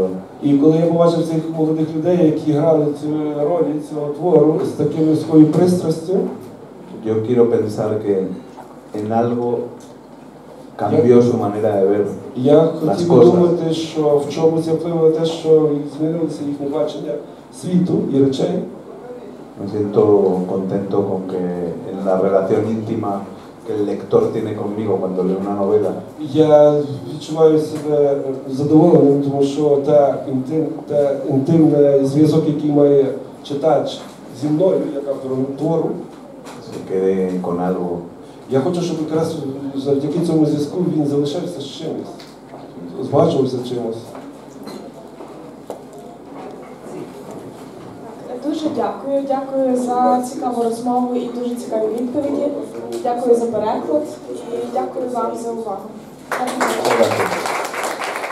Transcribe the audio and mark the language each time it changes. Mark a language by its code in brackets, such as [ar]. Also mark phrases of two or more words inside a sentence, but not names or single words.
[uk] І коли я побачив цих молодих людей, які грали цю роль цього твору з такою своєю пристрастю, [es] yo quiero pensar que en algo cambió su manera de ver [uk] я [es] las [uk] хотів би [es] cosas. [uk] думати, що в чомусь я вплив на те, що змінилося їхнє бачення світу і речей. [es] Me siento contento con que en la relación íntima que el lector tiene conmigo cuando lee una novela, [uk] Я відчуваю себе задоволеним, тому що та інтимний зв'язок, який має читач зі мною, як автором твору, [es] se quede con algo. [uk] я хочу, щоб якраз завдяки цьому зв'язку він залишався з чимось, збагачувався чимось. Дуже дякую за цікаву розмову і дуже цікаві відповіді. Дякую за переклад і дякую вам за увагу.